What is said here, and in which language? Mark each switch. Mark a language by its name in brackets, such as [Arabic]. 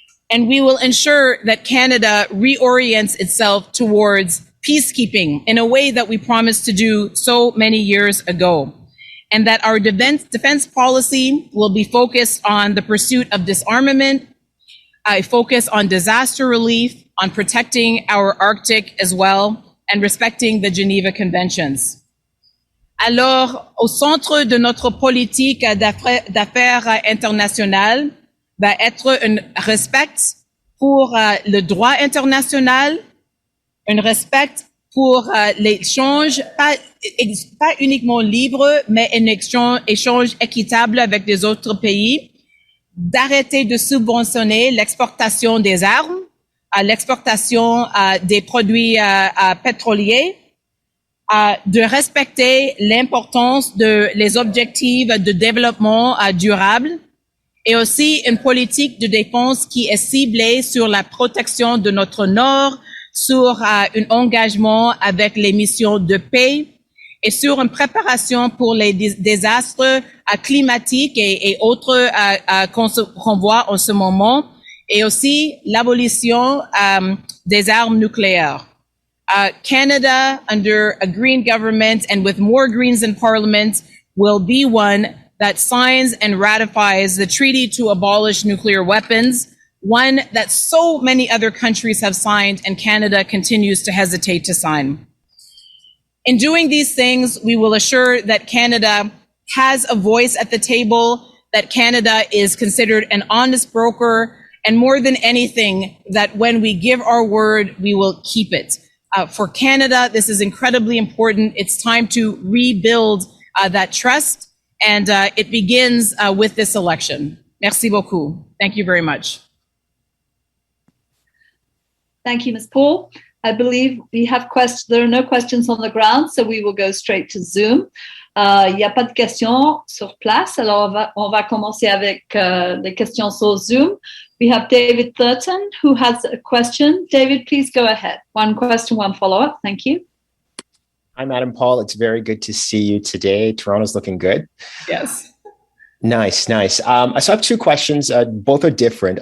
[English] And we will ensure that Canada reorients itself towards peacekeeping in a way that we promised to do so many years ago. And that our defense policy will be focused on the pursuit of disarmament, a focus on disaster relief, on protecting our Arctic as well, and respecting the Geneva Conventions. [French] Alors, au centre de notre politique d'affaires internationales va être un respect pour le droit international, un respect pour l'échange, pas uniquement libre, mais un échange équitable avec les autres pays, d'arrêter de subventionner l'exportation des armes, l'exportation des produits pétroliers, de respecter l'importance les objectifs de développement durable, et aussi une politique de défense qui est ciblée sur la protection de notre Nord, sur un engagement avec les missions de paix et sur une préparation pour les désastres climatiques et autres qu'on voit en ce moment, et aussi l'abolition des armes nucléaires. [English] Canada, under a green government and with more Greens in Parliament, will be one that signs and ratifies the treaty to abolish nuclear weapons, one that so many other countries have signed and Canada continues to hesitate to sign. In doing these things, we will assure that Canada has a voice at the table, that Canada is considered an honest broker, and more than anything, that when we give our word, we will keep it. For Canada, this is incredibly important. It's time to rebuild that trust, and it begins with this election. [French] Merci beaucoup. [English] Thank you very much. Thank you, Ms. Paul. I believe we have there are no questions on the ground, so we will go straight to Zoom. [French] Il n'y a pas de questions sur place, alors on va commencer avec les questions sur Zoom. [English] We have David Thurton, who has a question. David, please go ahead. One question, one follow-up. Thank you. Hi, Madam Paul. It's very good to see you today. Toronto's looking good. Yes. Nice. So I have two questions. Both are different.